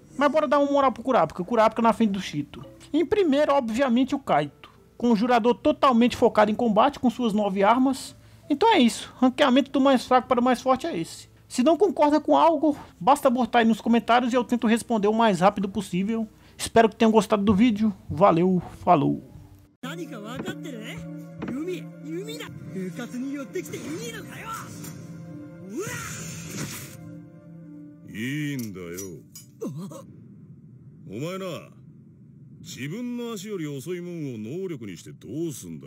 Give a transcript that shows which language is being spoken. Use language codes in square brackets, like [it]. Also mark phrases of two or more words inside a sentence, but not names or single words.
[pt] Mas bora dar uma moral pro Kurapika. Kurapika na frente do Shito. Em primeiro, obviamente, o Kaito. Conjurador totalmente focado em combate com suas 9 armas. Então é isso, ranqueamento do mais fraco para o mais forte é esse. Se não concorda com algo, basta botar aí nos comentários e eu tento responder o mais rápido possível. Espero que tenham gostado do vídeo. Valeu, falou! [ja] 何か分かってる？弓だ！部活に寄ってきていいのかよ！うわ！いいんだよ。お前な、自分の足より遅いもんを能力にしてどうすんだよ。